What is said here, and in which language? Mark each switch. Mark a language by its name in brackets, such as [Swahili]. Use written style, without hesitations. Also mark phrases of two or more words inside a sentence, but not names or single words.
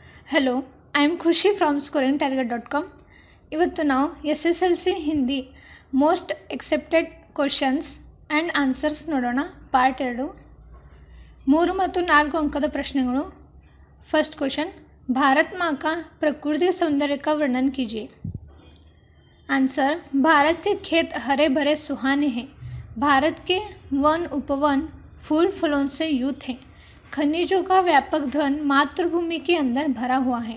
[English] Hello, I am Khushi from scoringtarget.com. [Kannada] ಇವತ್ತು ನಾವು SSLC ಹಿಂದಿ [English] most expected questions and answers ನೋಡೋಣ. ಪಾರ್ಟ್ 2. [Kannada] 3 ಮತ್ತು 4 ಅಂಕದ ಪ್ರಶ್ನೆಗಳು. [English] first question, [Hindi] भारत माँ का प्राकृतिक सौंदर्य का वर्णन कीजिए. आंसर, भारत के खेत हरे भरे सुहाने हैं. भारत के वन उपवन फूल फलों से युक्त हैं. खनिजों का व्यापक धन मातृभूमि के अंदर भरा हुआ है.